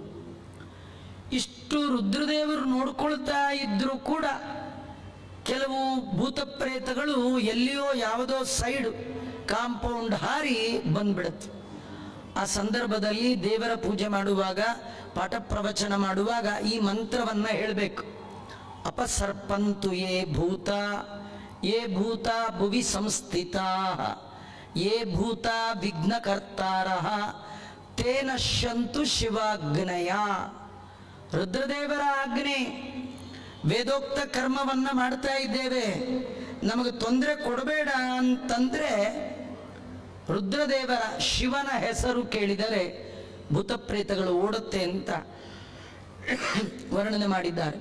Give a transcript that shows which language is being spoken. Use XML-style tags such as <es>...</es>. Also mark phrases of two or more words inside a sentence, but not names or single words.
<kn>ಇಷ್ಟು ರುದ್ರದೇವರು ನೋಡ್ಕೊಳ್ತಾ ಇದ್ರೂ ಕೂಡ ಕೆಲವು ಭೂತ ಪ್ರೇತಗಳು ಎಲ್ಲಿಯೋ ಯಾವುದೋ</kn> <en>side compound</en> <kn>ಹಾರಿ ಬಂದ್ಬಿಡುತ್ತೆ. ಆ ಸಂದರ್ಭದಲ್ಲಿ ದೇವರ ಪೂಜೆ ಮಾಡುವಾಗ, ಪಾಠ ಪ್ರವಚನ ಮಾಡುವಾಗ ಈ ಮಂತ್ರವನ್ನ ಹೇಳಬೇಕು.</kn> <sa>ಅಪಸರ್ಪಂತು ಯೇ ಭೂತ ಭುವಿ ಸಂಸ್ಥಿತಾ ಯೇ ಭೂತ ವಿಘ್ನಕರ್ತಾರಃ ತೇ ನಶ್ಯಂತು ಶಿವಾಗ್ನಯ.</sa> <kn>ರುದ್ರದೇವರ ಆಜ್ಞೆ, ವೇದೋಕ್ತ ಕರ್ಮವನ್ನ ಮಾಡ್ತಾ ಇದ್ದೇವೆ, ನಮಗೆ ತೊಂದರೆ ಕೊಡಬೇಡ ಅಂತಂದ್ರೆ ರುದ್ರದೇವರ ಶಿವನ ಹೆಸರು ಕೇಳಿದರೆ ಭೂತಪ್ರೇತಗಳು ಓಡುತ್ತೆ ಅಂತ ವರ್ಣನೆ ಮಾಡಿದ್ದಾರೆ.</kn>